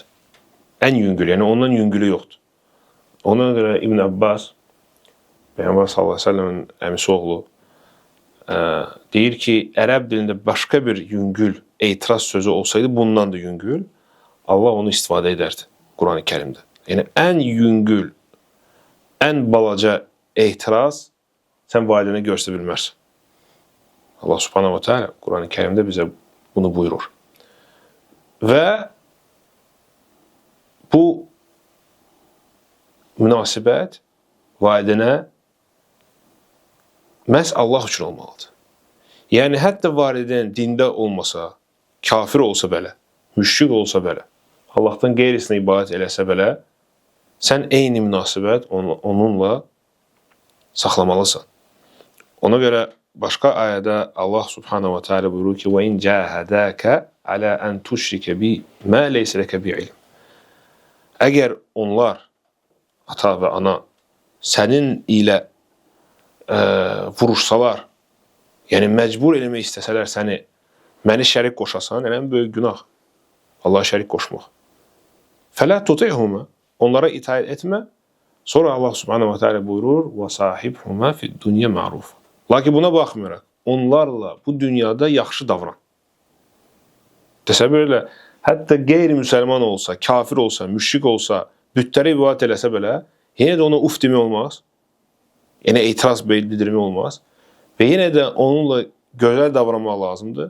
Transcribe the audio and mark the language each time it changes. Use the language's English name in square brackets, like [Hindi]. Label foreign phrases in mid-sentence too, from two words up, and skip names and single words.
[Azerbaijani] Ən yüngül, yəni ondan yüngülü yoxdur. Ona görə İbn Abbas, Peyğəmbər [Arabic] صلى الله عليه وسلم [Azerbaijani] əmisi oğlu, deyir ki, ərəb dilində başqa bir yüngül etiraz sözü olsaydı, bundan da yüngül, Allah onu istifadə edərdi Quran-ı Kərimdə. Yəni, ən yüngül, ən balaca etiraz sən valideynə göstərə bilmərsən. Allah [Arabic] سبحانه وتعالى [Azerbaijani] Quran-ı Kərimdə bizə bunu buyurur. Və bu münasibət valideynə məhz Allah üçün olmalıdır. Yəni, hətta valideyn dində olmasa, kafir olsa belə, müşrik olsa belə, Allahdan qeyrisinə ibadət eləsə belə, sən eyni münasibət onunla saxlamalısan. Ona görə başqa ayədə Allah [Arabic] سبحانه وتعالى [Azerbaijani] buyurur ki, [Arabic] وَاِنْ جَاهَدَاكَ عَلَى أَنْ تُشْرِكَ بِي مَا لَيْسَ لَكَ بِعِلْمٍ. [Azerbaijani] Əgər onlar, ata və ana, sənin ilə vuruşsalar, yəni məcbur eləmək istəsələr səni, məni şərik qoşasan, ən böyük günah Allaha şərik qoşmaq. [Arabic] فلا تطعهما, [Azerbaijani] onlara itaət etmə. Sonra Allah [Arabic] سبحانه وتعالى [Azerbaijani] buyurur, [Arabic] وَصَاحِبْهُمَا فِي الدُّنْيَا مَعْرُوفًا. [Azerbaijani] Lakin buna baxmayaraq, onlarla bu dünyada yaxşı davran. Təsəvvür elə, hətta qeyri-müsəlman olsa, kafir olsa, müşrik olsa, bütlərə ibadət eləsə belə, yenə də ona uf demək olmaz. Yəni, etiraz bildirmək olmaz. Və yenə də onunla gözəl davranmaq lazımdır.